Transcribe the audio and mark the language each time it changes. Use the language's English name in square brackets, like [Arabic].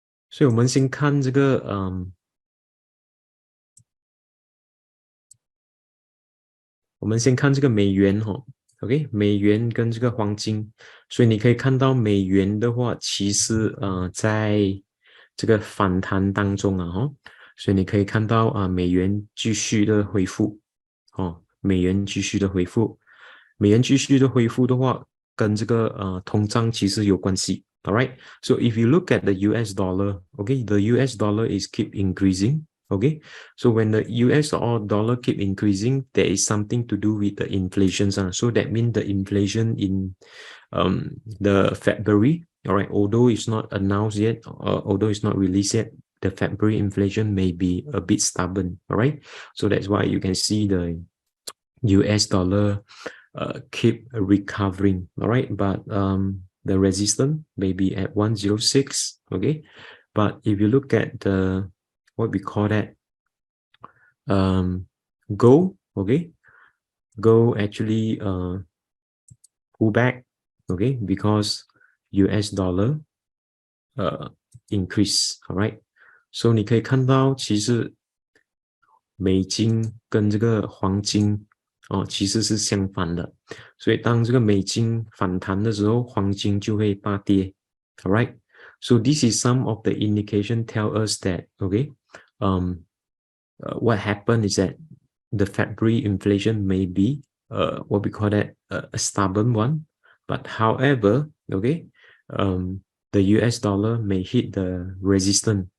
[Chinese] 所以我们先看这个我们先看这个美元OK， 美元跟这个黄金，所以你可以看到美元的话，其实在这个反弹当中所以你可以看到美元继续的恢复美元继续的恢复，美元继续的恢复的话，跟这个通胀其实有关系。 [English] All right, so if you look at the US dollar, okay, the US dollar is keep increasing. Okay, so when the US dollar keep increasing, there is something to do with the inflation. So that means the inflation in the February, all right, although it's not announced yet, although it's not released yet, the February inflation may be a bit stubborn. All right, so that's why you can see the US dollar keep recovering. All right, but the resistance may be at 106. Okay, but if you look at the what we call that gold, okay, gold actually pull back, okay, because US dollar increase. [Chinese] All right, so 你可以看到其实美金跟这个黄金其实是相反的，所以当这个美金反弹的时候，黄金就会大跌。 [English] All right, so this is some of the indication tell us that okay, what happened is that the February inflation may be what we call that a stubborn one, but however, okay, the US dollar may hit the resistance.